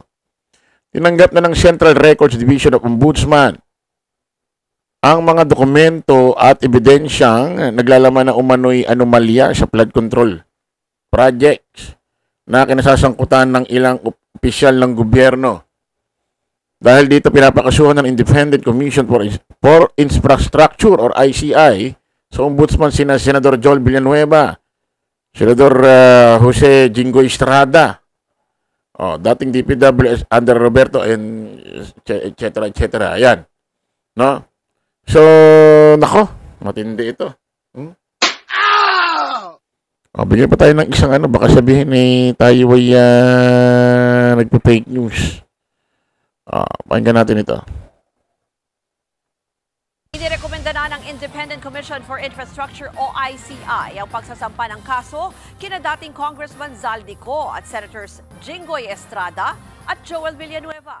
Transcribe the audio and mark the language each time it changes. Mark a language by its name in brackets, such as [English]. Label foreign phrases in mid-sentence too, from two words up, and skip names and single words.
[Filipino] Tinanggap na ng Central Records Division of Ombudsman ang mga dokumento at ebidensyang naglalaman ng umano'y anomalya sa [English] flood control projects [Filipino] na kinasasangkutan ng ilang opisyal ng gobyerno. Dahil dito pinapakasuhan ng Independent Commission for Infrastructure or ICI sa Ombudsman sina Senador Joel Villanueva, Senador Jose Jinggoy Estrada, dating DPWH under Roberto and etc. Ayan. No? So, nako, matindi ito. Bigyan pa tayo ng isang baka sabihin tayo ay nagpa- [English] fake news. [Filipino] Pakinggan natin ito. Inirekomenda na ng Independent Commission for Infrastructure o ICI ang pagsasampa ng kaso kina dating Congressman Zaldico at Senators Jinggoy Estrada at Joel Villanueva.